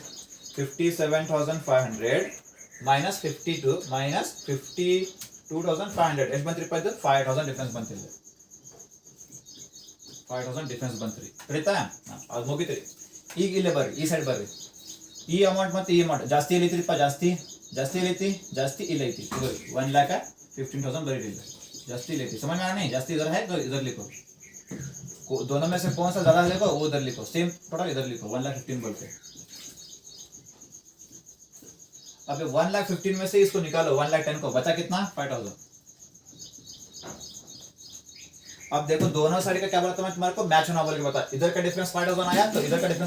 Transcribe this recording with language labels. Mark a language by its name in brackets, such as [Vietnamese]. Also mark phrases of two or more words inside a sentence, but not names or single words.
[Kannada] 57,500 ಮೈನಸ್ 52 ಮೈನಸ್ 52,500 ಎಷ್ಟು ಬಂತ್ರಿಪ್ಪ? ಇದು 5,000 ಡಿಫ್ರೆನ್ಸ್ ಬಂತಿಲ್ಲ. 5000 ಡಿಫರೆನ್ಸ್ ಬಂತ್ರಿ ಆಯ್ತಾ ಅದು ಮುಗಿತ್ರಿ ಈಗ ಇಲ್ಲೇ ಬರ್ರಿ ಈ ಸೈಡ್ ಬರ್ರಿ ಈ ಅಮೌಂಟ್ ಮತ್ತೆ ಈ ಅಮೌಂಟ್ ಜಾಸ್ತಿ ಎಲ್ಲೈತ್ರಿಪ್ಪ ಜಾಸ್ತಿ ಎಲ್ಲೈತಿ ಜಾಸ್ತಿ ಇಲ್ಲೈತಿ ಇದು 1,15,000 [Hindi] बरी डील जास्ती लेती समझ में आ नहीं जास्ती इधर है तो इधर लिखो दोनों में से कौन सा ज्यादा लिखो वो इधर लिखो सेम टोटल इधर लिखो 1,15,000 बोलते अब 1,15,000 में से इसको निकालो 1,10,000 को बचा कितना 5,000 अब देखो दोनों साइड का क्या बोला मैं तुम्हारे को मैच होना बोल के बता इधर का डिफरेंस 5,000 आया तो इधर का डिफरेंस